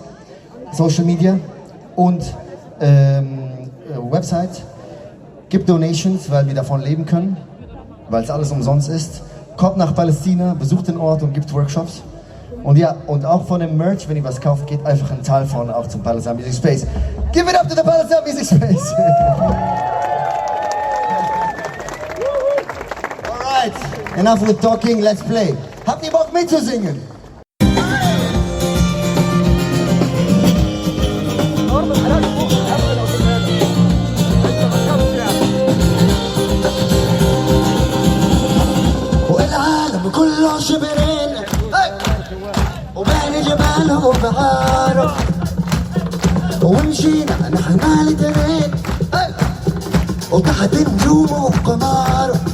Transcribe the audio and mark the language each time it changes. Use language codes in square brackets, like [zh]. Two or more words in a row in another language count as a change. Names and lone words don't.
[en] Social Media [de] und Website. Gibt Donations, weil wir davon leben können. Weil es alles umsonst ist. Kommt nach Palästina, besucht den Ort und gibt Workshops. Und ja, und auch von dem Merch, wenn ihr was kauft, geht einfach ein Teil von auch zum Palestine Music Space. [en] Give it up to the Palestine Music Space! Alright, enough with talking, let's play. [de] Habt ihr Bock mitzusingen? [ar] كله شبرين وبين جباله وبحاره ومشينا نحن مالتين وتحت نجومه وقماره